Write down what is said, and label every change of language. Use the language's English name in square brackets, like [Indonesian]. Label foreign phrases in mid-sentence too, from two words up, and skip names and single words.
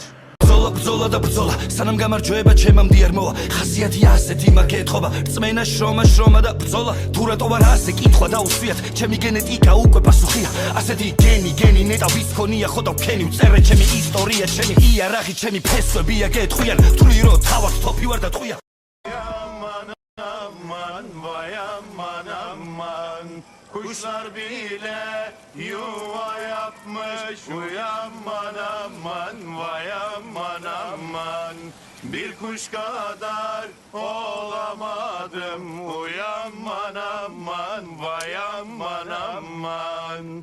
[Georgian] ბრძოლა და ბრძოლა სანამ გამარჯვება ჩემამდე არ მოვა ხასიათი ასეთი მაგეთყობა რწმენა შრომა და ბრძოლა თუ რატო არ ასე კითხვა დაუსვიათ ჩემი გენეტიკა უკვე პასუხია ასეთი გენი ნეტა ვის ქონია ხო და ვქენი ვწერე ჩემი ისტორია ჩემი იარაღი ჩემი ფესვებია გეტყვიან ვთვლი რომ თავად თოფი ვარ და ტყვია [Turkish] Kuşlar bile yuva yapmış Uyanman aman vay aman aman Bir kuş kadar olamadım Uyanman aman vay aman aman